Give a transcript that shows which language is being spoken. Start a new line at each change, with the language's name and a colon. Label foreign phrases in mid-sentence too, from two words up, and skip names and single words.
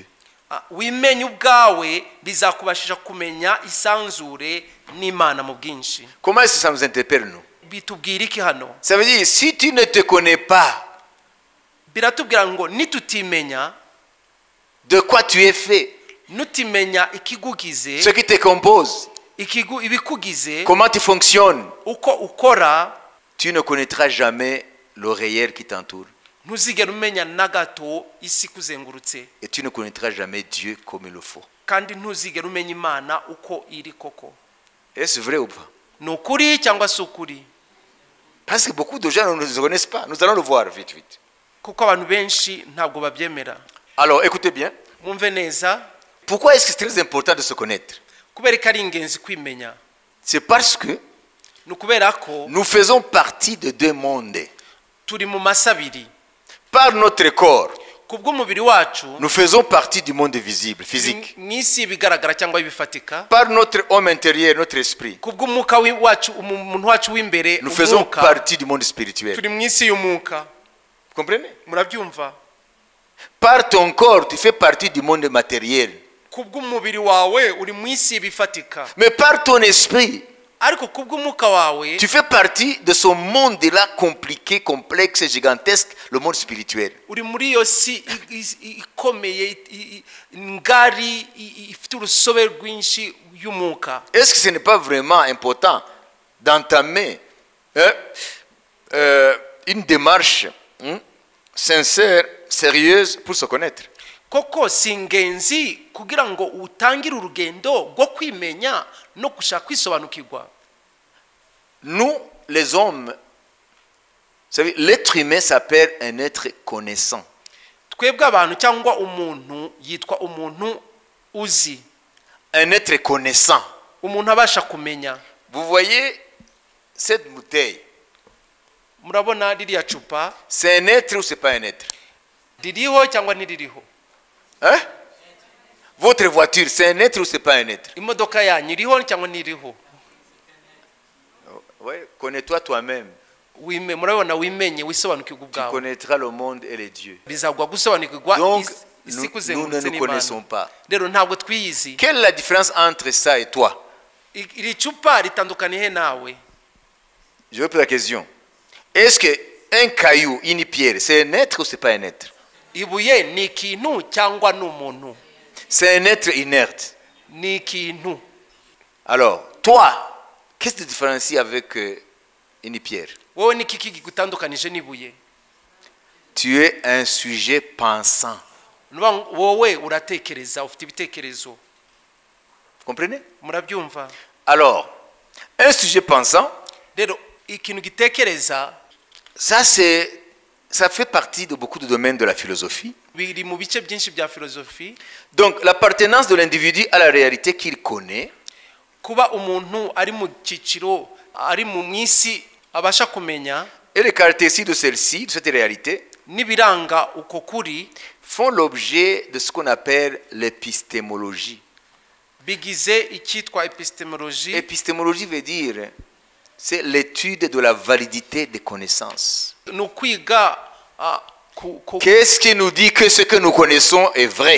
Kinyarwanda: Wimenye ubwawe bizakubashisha kumenya isanzure n'Imana mu bwinshi.
French: Comment est-ce que ça nous interpelle nous?
Kinyarwanda: Bitubwira iki hano?
French: Ça veut dire, si tu ne te connais pas,
Kinyarwanda: Biratubwira ngo nitutimenya,
French: de quoi tu es fait,
Kinyarwanda: nutimenya ikigugize,
French: ce qui te compose,
Kinyarwanda: ibikugize,
French: comment tu fonctionnes,
Kinyarwanda: uko ukora,
French: tu ne connaîtras jamais le réel qui t'entoure.
Kinyarwanda: ntuzigera umenya na gato isi kuzengurutse,
French: Et tu ne connaîtras jamais Dieu comme il le faut.
Kinyarwanda: kandi ntuzigera umenya Imana uko iri koko.
French: Est-ce vrai ou pas?
Kinyarwanda: Ni ukuri cyangwa si ukuri?
French: Parce que beaucoup de gens ne nous connaissent pas. Nous allons le voir vite, vite.
Kinyarwanda: Kuko abantu benshi ntabwo babyemera.
French: Alors, écoutez bien.
Kinyarwanda: Mwumve neza.
French: Pourquoi est-ce que c'est très important de se connaître?
Kinyarwanda: Kubera ko ari ingenzi kwimenya.
French: C'est parce que
Kinyarwanda: Ni ukubera ko
French: nous faisons partie de deux mondes.
Kinyarwanda: turi mu masabiri.
French: Par notre corps,
Kinyarwanda: Kubw'umubiri wacu
French: nous faisons partie du monde visible, physique.
Kinyarwanda: mwisi bigaragara cyangwa bifatika.
French: Par notre homme intérieur, notre esprit,
Kinyarwanda: Kubw'umwuka wacu, umuntu wacu w'imbere,
French: nous faisons
Kinyarwanda: umwuka,
French: partie du monde spirituel.
Kinyarwanda: turi mwisi y'umwuka.
French: Vous comprenez?
Kinyarwanda: Murabyumva?
French: Par ton corps, tu fais partie du monde matériel.
Kinyarwanda: Kubw'umubiri wawe uri mwisi bifatika.
French: Mais par ton esprit,
Kinyarwanda: Ariko kubw'umwuka wawe
French: tu fais partie de ce monde-là compliqué, complexe, gigantesque, le monde spirituel.
Kinyarwanda: uri muri iyo si ikomeye, ngari, ifite urusobe rwinshi y'umwuka.
French: Est-ce que ce n'est pas vraiment important d'entamer une démarche sincère, sérieuse pour se connaître?
Kinyarwanda: Koko si ingenzi kugira ngo utangire urugendo rwo kwimenya no gushaka kwisobanukirwa?
French: Nous, les hommes, vous savez, l'être humain s'appelle un être connaissant.
Kinyarwanda: Twebwe abantu cyangwa umuntu yitwa umuntu uzi,
French: Un être connaissant.
Kinyarwanda: umuntu abasha kumenya.
French: Vous voyez cette bouteille,
Kinyarwanda: Murabona ririya cupa,
French: c'est un être ou c'est pas un être?
Kinyarwanda: ririho cyangwa ntiririho? Hein?
French: Votre voiture, c'est un être ou c'est pas un être?
Kinyarwanda: Imodoka yanyu iriho cyangwa ntiriho?
French: Ouais, connais-toi toi-même.
Kinyarwanda: Murabona wimenye wisobanukirwa
French: Tu
Kinyarwanda: ubwawe.
French: connaîtras le monde et les dieux.
Kinyarwanda: Bizagwa gusobanukirwa
French: Donc,
Kinyarwanda: isi
French: nous ne
Kinyarwanda: kuzengurutse
French: nous connaissons
Kinyarwanda: n'Imana.
French: pas.
Kinyarwanda: Rero ntabwo twiyizi.
French: Quelle est la différence entre ça et toi?
Kinyarwanda: Iri cupa ritandukaniye nawe.
French: Je vais poser la question. Est-ce qu'un caillou, une pierre, c'est un être ou c'est pas un être?
Kinyarwanda: Ibuye ni ikintu cyangwa ni umuntu?
French: C'est un être inerte.
Kinyarwanda: Ni ikintu.
French: Alors, toi, qu'est-ce qui te différencie avec une pierre?
Kinyarwanda: Wowe ni iki kigutandukanije n'ibuye?
French: Tu es un sujet pensant.
Kinyarwanda: Wowe uratekereza, ufite ibitekerezo.
French: Comprenez?
Kinyarwanda: Murabyumva?
French: Alors, un sujet pensant,
Kinyarwanda: rero ikintu gitekereza
French: Ça fait partie de beaucoup de domaines de la philosophie.
Kinyarwanda: biri mu bice byinshi bya filozofi.
French: Donc l'appartenance de l'individu à la réalité qu'il connaît
Kinyarwanda: Kuba umuntu ari mu cyiciro ari mu mwisi abasha kumenya
French: et les caractéristiques de celle-ci, de cette réalité,
Kinyarwanda: n'ibiranga uko kuri
French: font l'objet de ce qu'on appelle l'épistémologie.
Kinyarwanda: bigize icyitwa epistemologie.
French: Épistémologie veut dire, c'est l'étude de la validité des connaissances.
Kinyarwanda: Ni ukwiga
French: Qu'est-ce qui nous dit que ce que nous connaissons est vrai?